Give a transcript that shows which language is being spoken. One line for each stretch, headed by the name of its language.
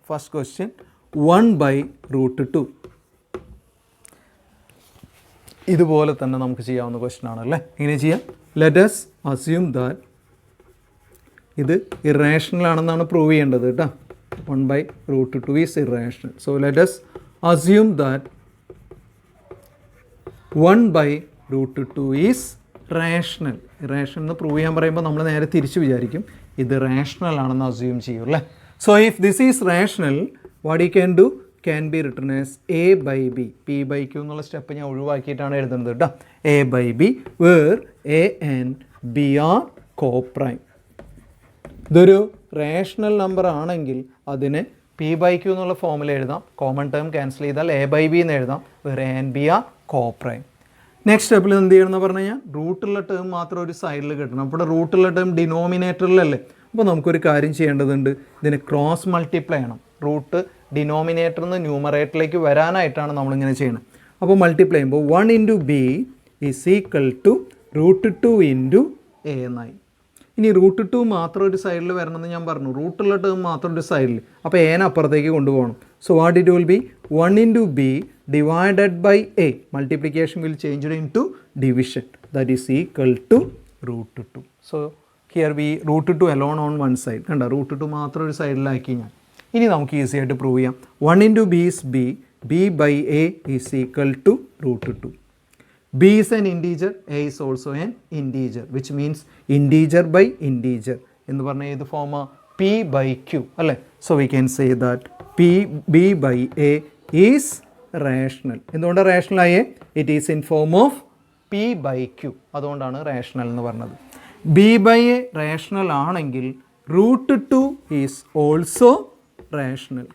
English: First question 1/√2.
Malayalam: ഇതുപോലെ തന്നെ നമുക്ക് ചെയ്യാവുന്ന ക്വസ്റ്റ്യൻ ആണല്ലേ. ഇങ്ങനെ ചെയ്യാം.
English: let us assume that
Malayalam: ഇത് ഇറാഷണൽ ആണെന്നാണ് പ്രൂവ് ചെയ്യേണ്ടത് കേട്ടോ.
English: 1/√2 is irrational. So let us assume that 1/√2 is rational.
Malayalam: Irrational എന്ന് പ്രൂവ് ചെയ്യാൻ പറയുമ്പോൾ നമ്മൾ നേരെ തിരിച്ച് വിചാരിക്കും ഇത് റാഷണൽ ആണെന്ന് അസ്യൂം ചെയ്യും അല്ലേ.
English: So if this is rational, what you can do can be written as a/b.
Malayalam: p/q എന്നുള്ള സ്റ്റെപ്പ് ഞാൻ ഒഴിവാക്കിയിട്ടാണ് എഴുതുന്നത് കേട്ടോ.
English: a/b where a and b are co-prime.
Malayalam: ഇതൊരു റേഷണൽ നമ്പർ ആണെങ്കിൽ അതിന് p/q എന്നുള്ള ഫോമിൽ എഴുതാം. കോമൺ ടേം ക്യാൻസൽ ചെയ്താൽ a/b എന്ന് എഴുതാം.
English: Where a and b are co-prime.
Malayalam: Next സ്റ്റെപ്പിൽ എന്ത് ചെയ്യണമെന്ന് പറഞ്ഞു കഴിഞ്ഞാൽ റൂട്ടുള്ള ടേം മാത്രം ഒരു സൈഡിൽ കിട്ടണം. അപ്പോൾ റൂട്ടുള്ള ടേം ഡിനോമിനേറ്ററിലല്ലേ. അപ്പോൾ നമുക്കൊരു കാര്യം ചെയ്യേണ്ടതുണ്ട്, ഇതിന് ക്രോസ് മൾട്ടിപ്ലൈ ചെയ്യണം. റൂട്ട് ഡിനോമിനേറ്ററിൽ നിന്ന് ന്യൂമറേറ്ററിലേക്ക് വരാനായിട്ടാണ് നമ്മളിങ്ങനെ ചെയ്യണം. അപ്പോൾ മൾട്ടിപ്ലൈ ചെയ്യുമ്പോൾ
English: 1 × b is equal to √2 × a
Malayalam: എന്നായി. ഇനി √2 മാത്രം ഒരു സൈഡിൽ വരണമെന്ന് ഞാൻ പറഞ്ഞു, റൂട്ടുള്ള ടേം മാത്രം ഒരു സൈഡിൽ. അപ്പോൾ എനെ അപ്പുറത്തേക്ക് കൊണ്ടുപോകണം.
English: So what it will be 1 × b divided by a. Multiplication will change into division, that is equal to √2. So here be √2 alone on one side.
Malayalam: കണ്ട, √2 മാത്രം ഒരു സൈഡിലാക്കി ഞാൻ. ഇനി നമുക്ക് ഈസി ആയിട്ട് പ്രൂവ് ചെയ്യാം.
English: 1 × b is b, b/a is equal to √2. b is an integer, a is also an integer, which means integer by integer
Malayalam: എന്ന് പറഞ്ഞാൽ ഏത് ഫോമാ? p/q അല്ലേ.
English: So we can say that b/a is rational.
Malayalam: എന്തുകൊണ്ടാണ് rational ആയേ?
English: it is in form of p/q,
Malayalam: അതുകൊണ്ടാണ് rational എന്ന് പറഞ്ഞത്.
English: b/a
Malayalam: rational ആണെങ്കിൽ
English: √2 is also rational.